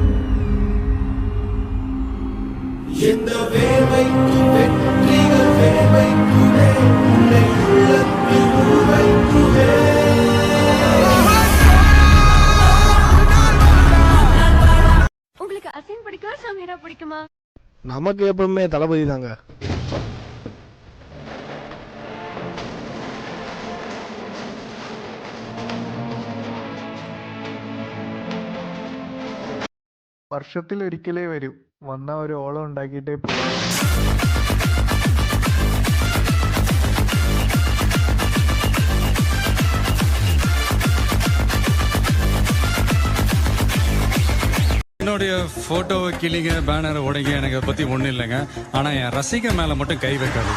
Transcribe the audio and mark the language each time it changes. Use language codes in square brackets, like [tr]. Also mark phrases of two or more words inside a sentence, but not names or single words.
[ta] எந்த வேர்வைக்கு வெற்றிகள் வேர்வைக்குவே உன்னை உள்ளத்தில் உருவைக்குவே. உங்களுக்கு அசின் பிடிக்குமா சமீரா பிடிக்குமா? நமக்கு எப்பவுமே தளபதி தாங்க. [ml] വർഷത്തിൽ ഒരിക്കലേ വരും, വന്ന ഒരു ഓളം ഉണ്ടാക്കിയിട്ടേ പോകും. [ta] என்னுடைய போட்டோவை கிளிங்க, பேனரை உடைங்க, எனக்கு அதை பத்தி ஒண்ணும் இல்லைங்க. ஆனா என் ரசிகை மேல மட்டும் கை வைக்காது.